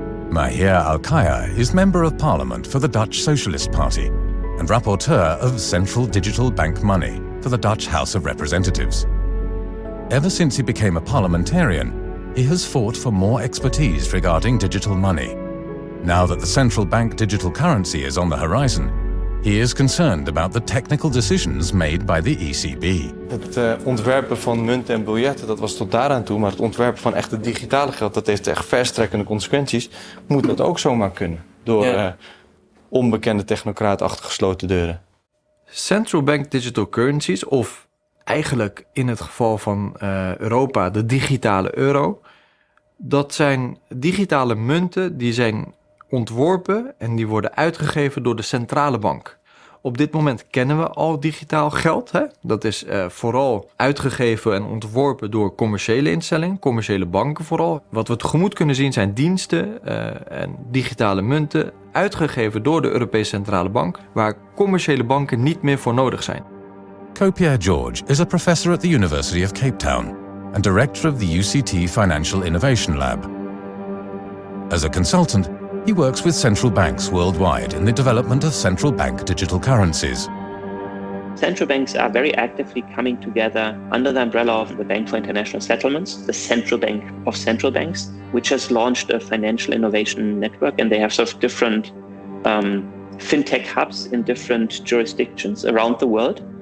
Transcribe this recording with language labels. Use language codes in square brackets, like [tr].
[en] Mahir Al-Kaya is Member of Parliament for the Dutch Socialist Party and Rapporteur of Central Digital Bank Money for the Dutch House of Representatives. Ever since he became a parliamentarian, he has fought for more expertise regarding digital money. Now that the central bank digital currency is on the horizon, he is concerned about the technical decisions made by the ECB. [nl] Het ontwerpen van munten en biljetten, dat was tot daaraan toe, maar het ontwerpen van echt het digitale geld, dat heeft echt verstrekkende consequenties. Moet dat ook zomaar kunnen, door onbekende technocraten achter gesloten deuren. Central bank digital currencies, of eigenlijk in het geval van Europa de digitale euro, dat zijn digitale munten die zijn ontworpen en die worden uitgegeven door de centrale bank. Op dit moment kennen we al digitaal geld. Hè? Dat is vooral uitgegeven en ontworpen door commerciële instellingen, commerciële banken vooral. Wat we tegemoet kunnen zien zijn diensten en digitale munten uitgegeven door de Europese Centrale Bank, waar commerciële banken niet meer voor nodig zijn. [en] Kopier George is a professor at the University of Cape Town and director of the UCT Financial Innovation Lab. As a consultant, he works with central banks worldwide in the development of central bank digital currencies. Central banks are very actively coming together under the umbrella of the Bank for International Settlements, the central bank of central banks, which has launched a financial innovation network, and they have sort of different fintech hubs in different jurisdictions around the world.